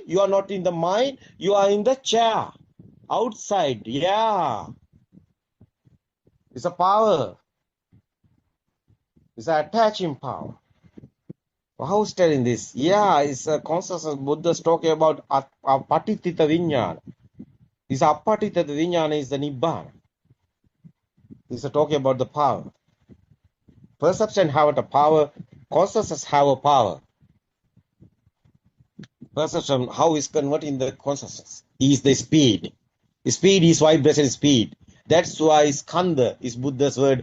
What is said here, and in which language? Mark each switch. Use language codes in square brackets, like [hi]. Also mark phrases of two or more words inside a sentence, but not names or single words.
[en] You are not in the mind. You are in the chair. Outside. Yeah. It's a power. It's an attaching power. How's telling this? Yeah, it's a consciousness. Buddha's talking about [pi] apatitita vinyana. [en] This [pi] apatitita vinyana [en] is the nibbana. This is talking about the power. Perception have a power. Consciousness have a power. Perception, how is converting the consciousness? Is the speed. Speed is vibration speed. That's why skanda is Buddha's word.